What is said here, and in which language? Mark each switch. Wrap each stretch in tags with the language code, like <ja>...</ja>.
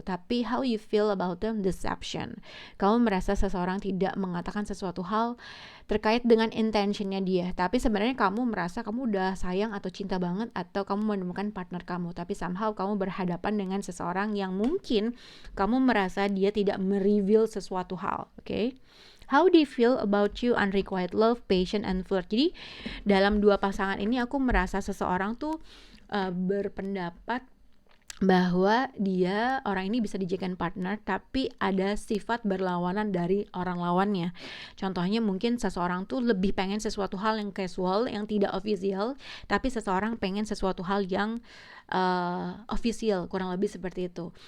<id>Tapi</id> <en>how you feel about them, deception.</en> <id>Kamu merasa seseorang tidak mengatakan sesuatu hal terkait dengan intentionnya dia, tapi sebenarnya kamu merasa kamu udah sayang atau cinta banget atau kamu menemukan partner kamu, tapi somehow kamu berhadapan dengan seseorang yang mungkin kamu merasa dia tidak mereveal sesuatu hal, oke?</id> <en>How do you feel about you, unrequited love, passion, and flirt.</en> <id>Jadi dalam dua pasangan ini aku merasa seseorang tuh berpendapat bahwa dia orang ini bisa dijadikan partner, tapi ada sifat berlawanan dari orang lawannya. Contohnya mungkin seseorang tuh lebih pengen sesuatu hal yang casual, yang tidak official, tapi seseorang pengen sesuatu hal yang official, kurang lebih seperti itu.</id>